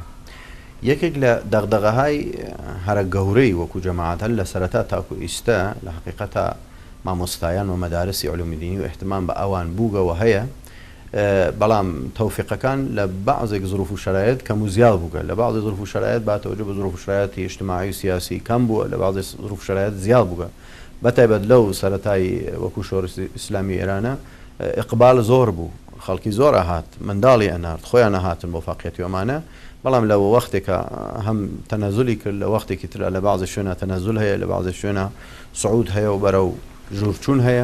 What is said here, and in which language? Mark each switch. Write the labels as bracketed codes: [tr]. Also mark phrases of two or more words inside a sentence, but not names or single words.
[ckb] یەکێک لە دەغدغەهای هەرە گەورەی وەکو جەماعەت هەر لە سەرەتا تاکو ئیستا لە حقیقەتە مامۆستایان و مەدارسی علومی دینی و احتمام بە ئەوان بووگەوە هەیە، بەڵام تەوفیقەکان لە بەعضێک ظروف و شرایط کەم و زیاد بووگە، لە بەعضی ظروف و شرایط باتەوەجە بە ظروف و شرایطی اجتماعی و سیاسی کەم بووە، لە بەعضی ظروف و شرایط زیاد بووگە. بەتایبەت لەو سەرەتای وەکو شۆڕشی ئیسلامی ئێرانە ئیقبال زۆر بوو، خەڵکی زۆر ئەهات، منداڵی ئەنارد، خۆیان نەهاتن بۆ فەقیەتی ئەمانە، بەڵام لە وەختێکە هەم تەنەزولی کرد لە وەختێکی ترە لە بەعضی شوێنە تەنەزول هەیە، لە بەعضی شوێنە سعود هەیە و بەرەو ژوورچوون هەیە.